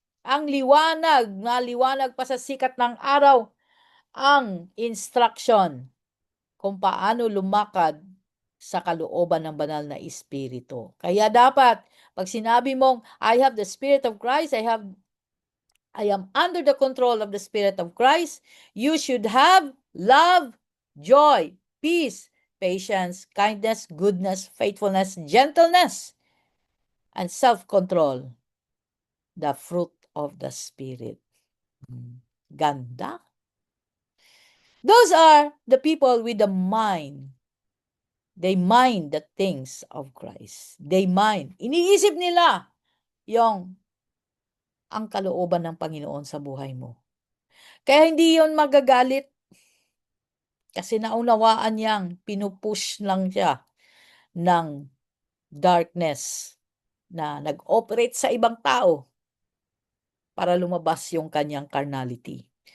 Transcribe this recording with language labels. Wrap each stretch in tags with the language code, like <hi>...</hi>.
<tl>Ang liwanag, maliwanag pa sa sikat ng araw, ang instruction kung paano lumakad sa kalooban ng banal na Espiritu. Kaya dapat, pag sinabi mong,</tl> <en>I have the Spirit of Christ, I am under the control of the Spirit of Christ, you should have love, joy, peace, patience, kindness, goodness, faithfulness, gentleness, and self-control. The fruit of the Spirit. Ganda. Those are the people with the mind. They mind the things of Christ. They mind.</en> <tl>Iniisip nila yung ang kalooban ng Panginoon sa buhay mo. Kaya hindi yon magagalit. Kasi naunawaan niyang pinupush lang siya ng darkness na nag-operate sa ibang tao para lumabas yung kanyang carnality.</tl>